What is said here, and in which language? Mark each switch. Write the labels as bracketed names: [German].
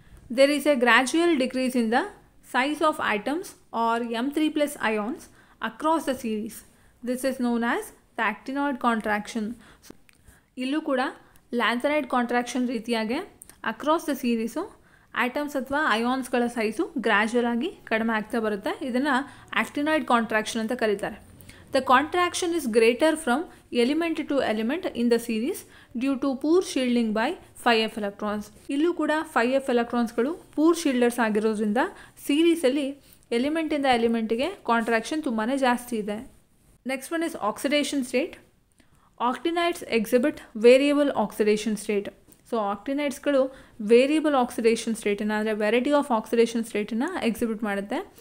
[English] There is a gradual decrease in the size of atoms or M3+ ions across the series. This is known as the actinoid contraction. [Kannada] ಇಲ್ಲೂ ಕೂಡ lanthanide contraction ರೀತಿಯಾಗೆ across the series atoms ಅಥವಾ ಅಯಾನ್ಸ್ಗಳ size gradual ಆಗಿ ಕಡಿಮೆ ಆಗ್ತಾ ಬರುತ್ತೆ. ಇದನ್ನು ಆಕ್ಟಿನಾಯ್ಡ್ contraction ಅಂತ ಕರೀತಾರೆ. [English] The contraction is greater from element to element in the series due to poor shielding by 5f electrons. [Kannada] ಇಲ್ಲೂ ಕೂಡ 5f ಎಲೆಕ್ಟ್ರಾನ್ಸ್ಗಳು ಪೂರ್ ಶೀಲ್ಡರ್ಸ್ ಆಗಿರೋದ್ರಿಂದ ಸೀರೀಸಲ್ಲಿ ಎಲಿಮೆಂಟಿಂದ ಎಲಿಮೆಂಟಿಗೆ ಕಾಂಟ್ರಾಕ್ಷನ್ ತುಂಬಾ ಜಾಸ್ತಿ ಇದೆ. [English] Next one is oxidation state. Actinides exhibit variable oxidation state. [Kannada] So ಆಕ್ಟಿನೈಡ್ಸ್ಗಳು variable oxidation ಸ್ಟೇಟನ್ನು ಅಂದರೆ variety of oxidation ಸ್ಟೇಟನ್ನು exhibit ಮಾಡುತ್ತೆ.